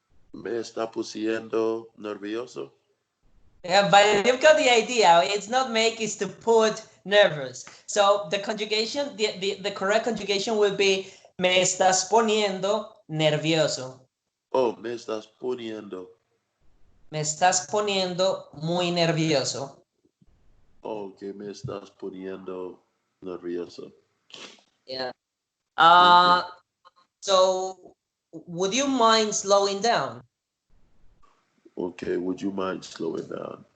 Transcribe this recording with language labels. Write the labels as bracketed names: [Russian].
[Spanish] Me está pusiendo nervioso. [English] Yeah, but you've got the idea. It's not make, it's to put nervous. So the conjugation, the correct conjugation will be [Spanish] me estás poniendo nervioso. Oh, me estás poniendo. Me estás poniendo muy nervioso. Oh, que me estás poniendo nervioso. [English] Yeah. Okay. Uh, so would you mind slowing down? Okay. Would you mind slowing down?